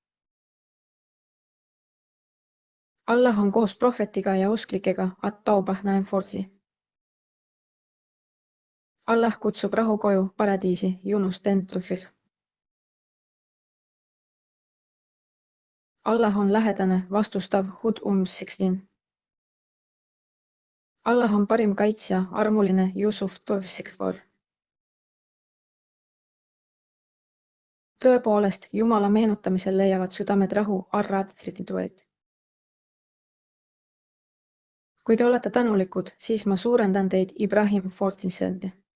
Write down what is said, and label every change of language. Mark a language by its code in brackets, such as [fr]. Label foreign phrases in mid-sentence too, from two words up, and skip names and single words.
[et] Allah on koos prohvetiga ja usklikega, At-Taubah 9. Allah kutsub rahu koju, paradiisi, Yunus 10. Allah on lähedane, vastustav, Hud 16. Allah on parim kaitsja, armuline, Yusuf 12. Tõepoolest, Jumala meenutamisel leiavad südamed rahu, Ar-Ra'd 32. Kui te olete tänulikud, siis ma suurendan teid, Ibrahim 14.